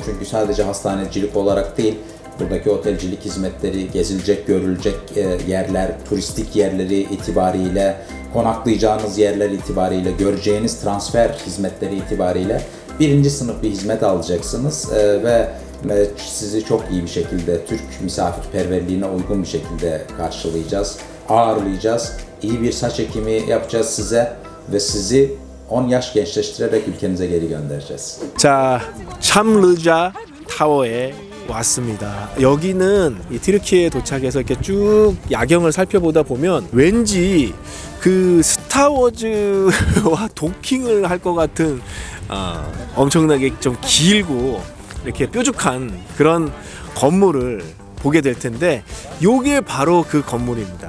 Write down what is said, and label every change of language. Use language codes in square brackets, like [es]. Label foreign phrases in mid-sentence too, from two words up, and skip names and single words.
[tr] Çünkü sadece hastanecilik olarak değil, buradaki otelcilik hizmetleri, gezilecek, görülecek yerler, turistik yerleri itibariyle, konaklayacağınız yerler itibariyle, göreceğiniz transfer hizmetleri itibariyle birinci sınıf bir hizmet alacaksınız ve sizi çok iyi bir şekilde Türk misafirperverliğine uygun bir şekilde karşılayacağız, ağırlayacağız. İyi bir saç ekimi yapacağız size ve sizi 10 yaş gençleştirerek ülkenize geri göndereceğiz. [ko] 자, 참르자 타워에 왔습니다. 여기는 이 튀르키예에 도착해서 이렇게 쭉 야경을 살펴보다 보면 왠지 그 스타워즈와 도킹을 할 것 같은 엄청나게 좀 길고 이렇게 뾰족한 그런 건물을 보게 될 텐데 요게 바로 그 건물입니다.